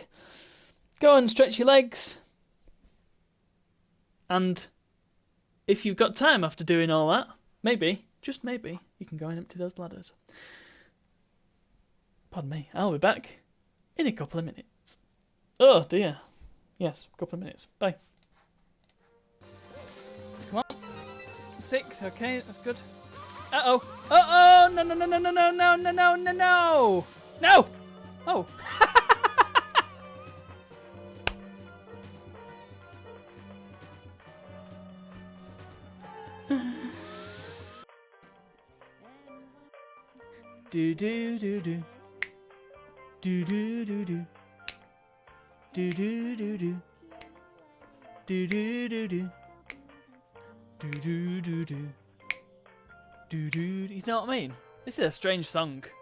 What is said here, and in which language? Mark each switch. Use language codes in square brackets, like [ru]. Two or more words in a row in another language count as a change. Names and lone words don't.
[en] Go and stretch your legs. And if you've got time after doing all that, maybe, just maybe, you can go and empty those bladders. Pardon me, I'll be back in a couple of minutes. Oh dear. Yes, a couple of minutes. Bye. Come on. 6, okay, that's good. Uh-oh. Uh-oh! No, no, no, no, no, no, no, no, no, no, no! No! Oh. Do do do do. Do do do do. Do do do do. Do do do do. Do do do do. Do do. You know what I mean? This is a strange song.